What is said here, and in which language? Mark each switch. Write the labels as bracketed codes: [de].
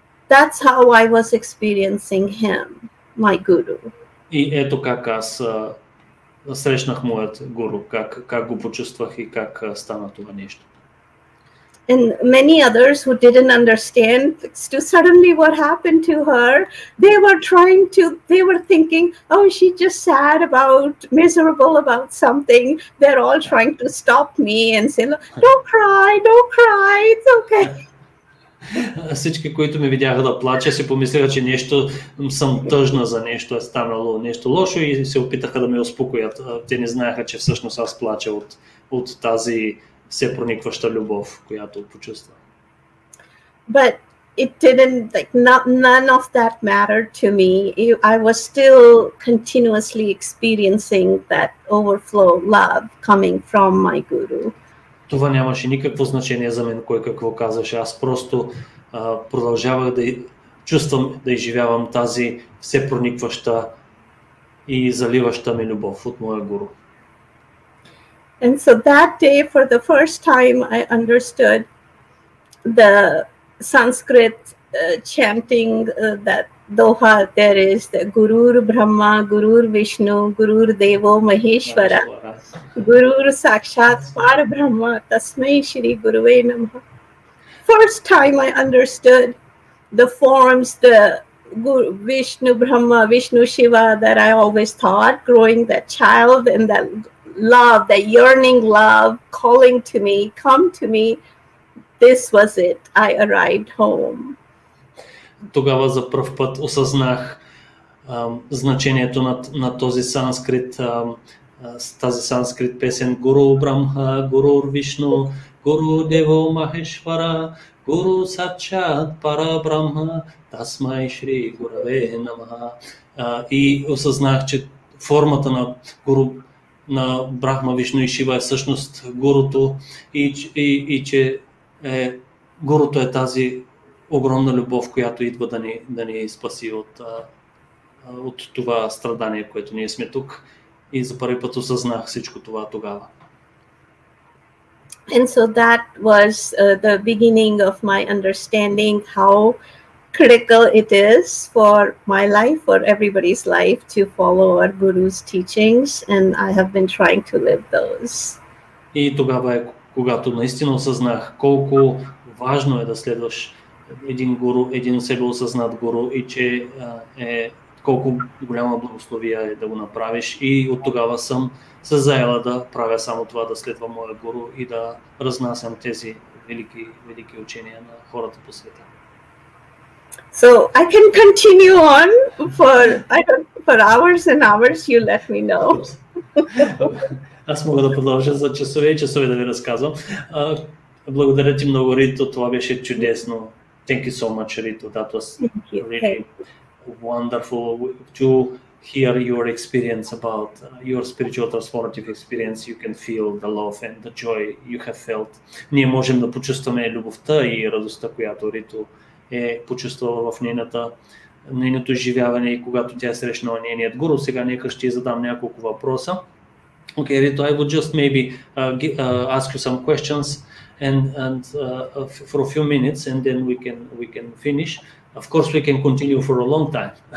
[en] That's how I was experiencing him, my guru. [bg] И ето как аз срещнах моят гуру, как го почувствах и как стана това нещо. [en] And many others who didn't understand to suddenly what happened to her, they were thinking, oh, she's just sad about, miserable about something. They're all trying to stop me and say, don't cry, it's okay. [bg] Всички, които ме видяха да плача, си помислиха, че нещо съм тъжна за нещо, е станало нещо лошо и се опитаха да ме успокоят. Те не знаеха, че всъщност аз плача от тази все проникваща любов, която почувствам. [en] But it didn't, none of that mattered to me. I was still continuously experiencing that overflow love coming from my Guru. [bg] Това нямаше никакво значение за мен, кой какво казваше. Аз просто продължавах да чувствам, да изживявам тази все проникваща и заливаща ми любов от моя гуру. [en] And so that day, for the first time, I understood the Sanskrit chanting that doha there is, the [sa] Gurur Brahma, Gurur Vishnu, Gurur Devo Maheshwara, Gurur Sakshat Parabrahma, Tasmai Shri Guruve Namaha. [en] First time I understood the forms, the Guru, Vishnu Brahma, Vishnu Shiva that I always thought, growing that child and that love, that yearning love calling to me, come to me. This was it. I arrived home. [bg] Тогава за пръв път осъзнах значението на този санскрит, тази санскрит песен [sa] Гуру Брахма, Гуру Вишну, Гуру Дево Махешвара, Гуру Сачат Парабрахма, Тасмай Шри Гураве Намаха. [bg] И осъзнах, че формата на Гуру, на Брахма, Вишну и Шива е всъщност гуруто и че гуруто е тази огромна любов, която идва да ни спаси от това страдание, което ние сме тук. И за първи път осъзнах всичко това тогава. [en] And so that was the beginning of my understanding how critical it is for my life, for everybody's life, to follow our Guru's teachings, and I have been trying to live those. [bg] И тогава е, когато наистина осъзнах колко важно е да следваш един гуру, един себе осъзнат гуру и че колко голяма благословия е да го направиш, и от тогава съм се заела да правя само това, да следвам моя гуру и да разнасям тези велики учения на хората по света. [en] So I can continue on for hours and hours. You let me know. [bg] Аз мога да продължа за часове и часове да ви разказвам. Благодаря ти много, Рито. Това беше чудесно. [en] Thank you so much, Rito. That was really wonderful to hear your experience about your spiritual transformative experience. You can feel the love and the joy you have felt. [bg] Ние можем да почувстваме любовта и радостта, която Рито е почувствала в нейното изживяване и когато тя е срещнала нейният гуру. Сега нека ще задам няколко въпроса. [en] Okay, Rito, I would just maybe ask you some questions and for a few minutes, and then we can finish. Of course, we can continue for a long time.